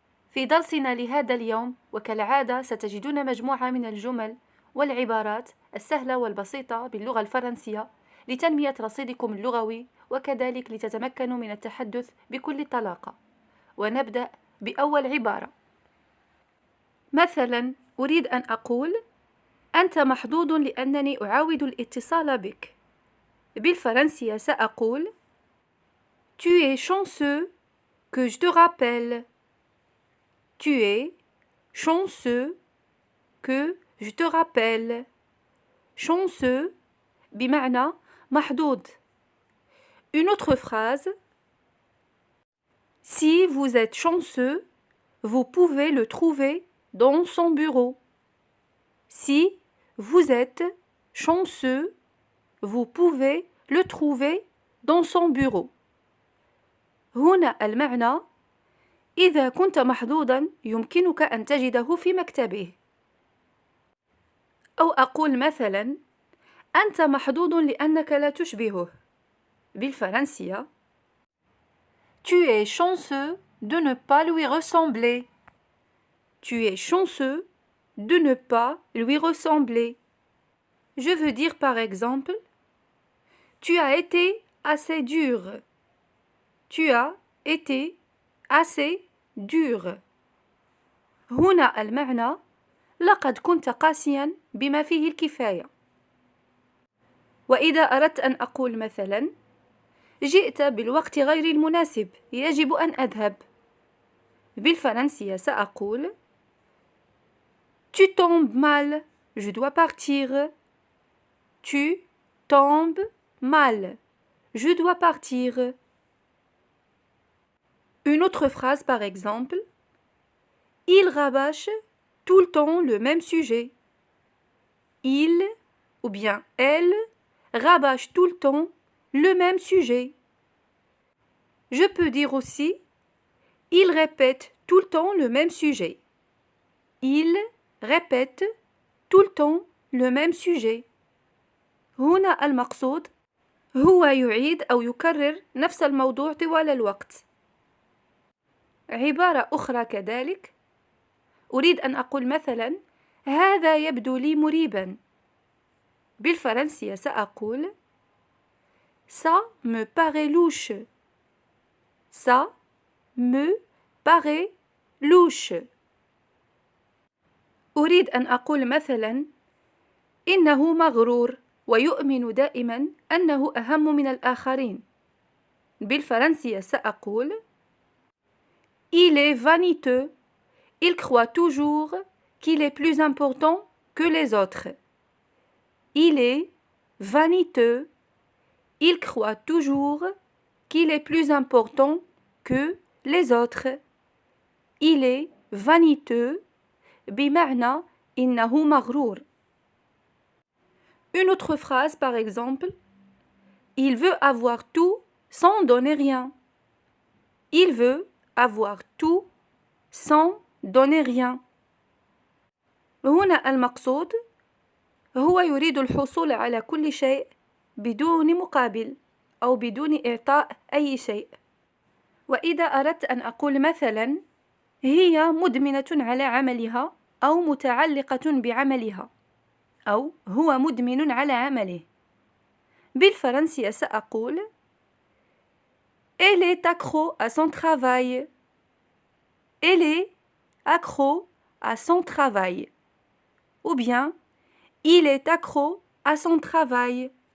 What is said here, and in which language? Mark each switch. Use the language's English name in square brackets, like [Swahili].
[Arabic] في درسنا لهذا اليوم وكالعادة ستجدون مجموعة من الجمل والعبارات السهلة والبسيطة باللغة الفرنسية لتنمية رصيدكم اللغوي وكذلك لتتمكنوا من التحدث بكل طلاقة. ونبدأ بأول عبارة. مثلا أريد أن أقول: أنت محظوظ لأنني أعاود الاتصال بك. بالفرنسية سأقول: [French] Tu es chanceux que je te rappelle. Tu es chanceux que je te rappelle. [Arabic] Chanceux بمعنى محظوظ. [French] Une autre phrase. Si vous êtes chanceux, vous pouvez le trouver dans son bureau. Si vous êtes chanceux, vous pouvez le trouver dans son bureau. [Arabic] هنا المعنى: إذا كنت محظوظا يمكنك أن تجده في مكتبه. أو أقول مثلا: أنت محظوظ لأنك لا تشبهه. بالفرنسية: [French] Tu es chanceux de ne pas lui ressembler. Tu es chanceux de ne pas lui ressembler. Je veux dire par exemple: Tu as été assez dur. Tu as été assez dur. [Arabic] هنا المعنى: لقد كنت قاسيا بما فيه الكفاية. وإذا أردت أن أقول مثلا: جئت بالوقت غير المناسب، يجب أن أذهب. بالفرنسية سأقول: [French] Tu tombes mal, je dois partir. Tu tombes mal, je dois partir. Une autre phrase par exemple: Il rabâche tout le temps le même sujet. Il ou bien elle rabâche tout le temps le même sujet. Je peux dire aussi: Il répète tout le temps le même sujet. Il répète tout le temps le même sujet. [Arabic] هنا المقصود هو يعيد أو يكرر نفس الموضوع طوال الوقت. عبارة أخرى كذلك. أريد أن أقول مثلا: هذا يبدو لي مريبا. بالفرنسية سأقول: [French] Ça me paraît louche. Ça me paraît louche. [Arabic] أريد أن أقول مثلا: إنه مغرور ويؤمن دائما أنه أهم من الآخرين. بالفرنسية سأقول: [French] Il est vaniteux. Il croit toujours qu'il est plus important que les autres. Il est vaniteux. Il croit toujours qu'il est plus important que les autres. Il est vaniteux [Arabic] بمعنى إنه مغرور. [French] Une autre phrase par exemple: Il veut avoir tout sans donner rien. Il veut avoir tout sans donner rien. [Arabic] هنا المقصود هو يريد الحصول على كل شيء بدون مقابل أو بدون إعطاء أي شيء. وإذا أردت أن أقول مثلا: هي مدمنة على عملها أو متعلقة بعملها، أو هو مدمن على عمله. بالفرنسية سأقول: [French] Elle est accro à son travail. Elle est accro à son travail. Ou bien, il est accro à son travail.